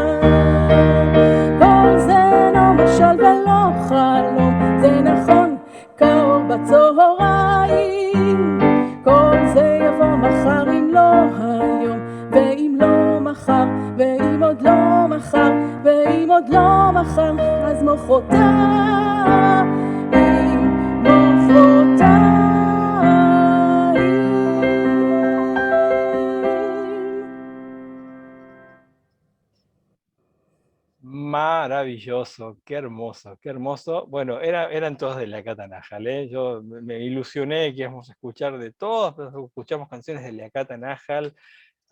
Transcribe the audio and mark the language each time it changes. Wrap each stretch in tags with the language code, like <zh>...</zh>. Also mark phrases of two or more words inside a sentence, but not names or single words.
<he>כל זה לא משל ולא חלום זה נכון כאור בצהריים כל זה יבוא מחר אם לא היום ואם לא מחר ואם עוד לא מחר ואם עוד לא מחר אז מחרתיים</he> <es>Maravilloso, qué hermoso, qué hermoso. Bueno, eran todos de Leakat Anahal, ¿eh? Yo me ilusioné que íbamos a escuchar de todos, pero escuchamos canciones de Leakat Anahal.</es>